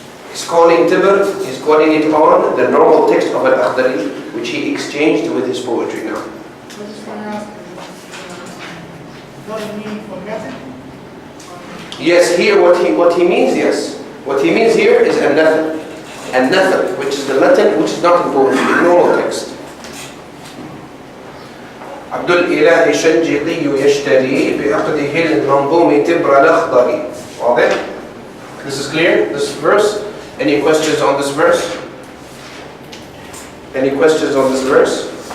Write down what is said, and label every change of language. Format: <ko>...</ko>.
<en>He's calling Tibr, he's calling it on the normal text of Al-Akhdari, which he exchanged with his poetry now. Yes, here what he means, yes. What he means here is an-nathal. An-nathal, which is the Latin, which is not in poetry, in normal text.</en> <ar>عبد الإله الشنقيطي يشتري بعقده المنظوم تبر الأخضري. واضح?</ar> <en>This is clear, this verse? Any questions on this verse? Any questions on this verse?</en>